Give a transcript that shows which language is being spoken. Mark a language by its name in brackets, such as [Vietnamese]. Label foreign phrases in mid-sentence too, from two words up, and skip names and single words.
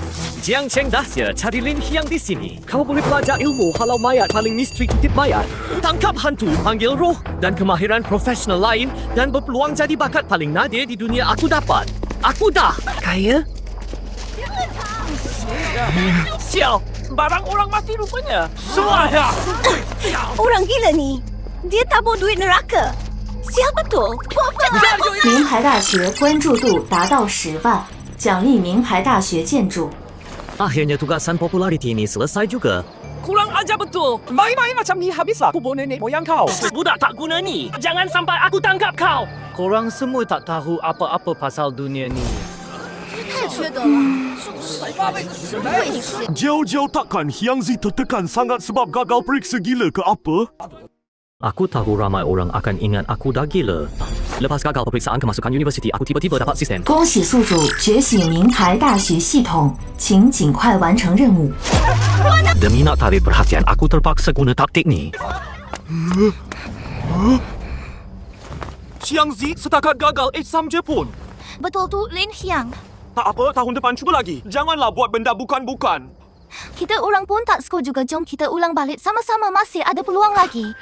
[Malay] Jiangcheng dahsyat, cari Lin Hiang di sini. Kau boleh belajar ilmu halau mayat paling misteri kutip mayat, tangkap hantu, panggil roh dan kemahiran profesional lain dan berpeluang jadi bakat paling nadir di dunia aku dapat. Aku dah kaya? Sial, barang orang mati rupanya. Semua. Orang gila ni. Dia tabur duit neraka. Sial betul. [Chinese] 名牌大学关注度达到10万，奖励名牌大学建筑。 [Malay] Akhirnya tugasan populariti ini selesai juga. Kurang ajar betul. Main-main macam ni habislah kubur nenek moyang kau. Budak tak guna ni. Jangan sampai aku tangkap kau. Korang semua tak tahu apa-apa pasal dunia ni. [Chinese] 太缺德了，是不是？会是。 [Malay] Jauh-jauh takkan Hyang Zi tertekan sangat sebab gagal periksa gila ke apa? Aku tahu ramai orang akan ingat aku dah gila. Lepas gagal peperiksaan kemasukan universiti, aku tiba-tiba dapat sistem. [Chinese] 恭喜宿主觉醒名牌大学系统，请尽快完成任务。 [Malay] Demi nak tarik perhatian, aku terpaksa guna taktik ni. Hyang Zi setakat gagal exam je pun. Betul tu, Lin Hiang. Tak apa, tahun depan cuba lagi. Janganlah buat benda bukan-bukan. Kita orang pun tak skor juga. Jom kita ulang balik sama-sama, masih ada peluang lagi.